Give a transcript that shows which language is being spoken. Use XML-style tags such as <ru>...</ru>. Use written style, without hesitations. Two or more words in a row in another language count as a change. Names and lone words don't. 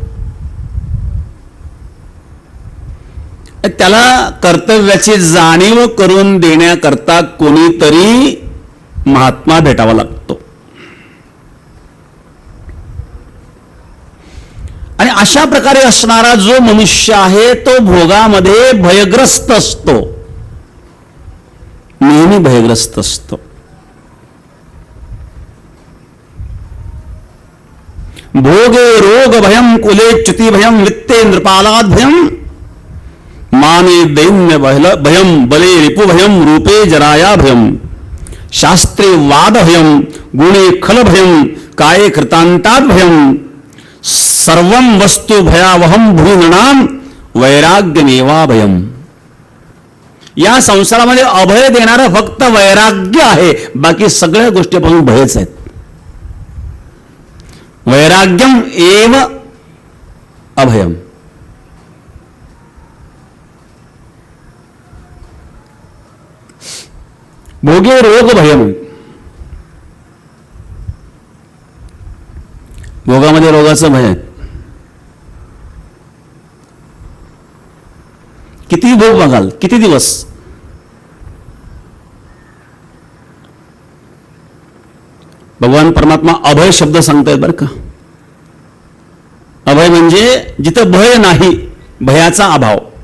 <mr>त्याला कर्तव्याची जाणीव करून देण्याकरता कोणीतरी महात्मा भेटावा लागतो. आणि अशा प्रकारे असणारा जो मनुष्य आहे तो भोगामध्ये भयग्रस्त असतो. नेहमी भयग्रस्त असतो.</mr> <sa>भोगे रोग भयम कुले च्युती भयम वित्ते नृपालाद भयम माने दैन्य भयम बले रिपु भयम रूपे जराया भयम शास्त्रे वाद भयम गुणे खल भयम काये कृतांताद भयम सर्वम वस्तु भयावहम भूनणाम वैराग्यमेवा भयम.</sa> <mr>या संसारामध्ये अभय देणारं फक्त वैराग्य आहे, बाकी सगळ्या गोष्टीपासून भयच आहेत.</mr> <sa>वैराग्यम एव अभयम. भोगे रोग भयम.</sa> <mr>भोगामध्ये रोगाचं भय आहे. किती भोग बघाल, किती दिवस. भगवान परमात्मा अभय शब्द सांगतायत बरं का. अभय म्हणजे जिथं भय नाही, भयाचा अभाव.</mr>